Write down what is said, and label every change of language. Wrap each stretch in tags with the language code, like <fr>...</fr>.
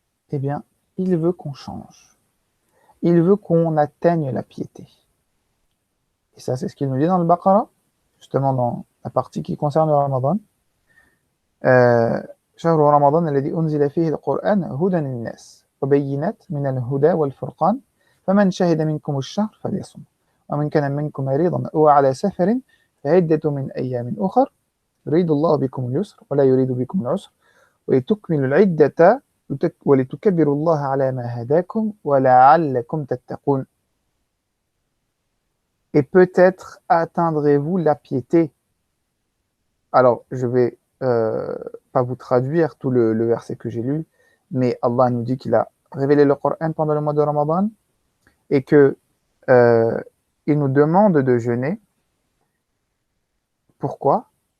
<fr>Eh bien, il veut qu'on change. Il veut qu'on atteigne la piété. Et ça, c'est ce qu'il nous dit dans le Baqarah, justement dans la partie qui concerne le Ramadan.</fr> <ar>شهر رمضان الذي أنزل فيه القرآن هدى للناس وبينات من الهدى والفرقان فمن شهد منكم الشهر فليصم ومن كان منكم مريضا أو على سفر فعدة من أيام أخر يريد الله بكم اليسر ولا يريد بكم العسر ولتكملوا العدة ولتكبروا الله على ما هداكم ولعلكم تتقون.</ar> <fr>Et peut-être atteindrez-vous la piété. Alors, je vais pas vous traduire tout le verset que j'ai lu, mais Allah nous dit qu'il a révélé le Coran pendant le mois de Ramadan et que il nous demande de jeûner. Pourquoi?</fr>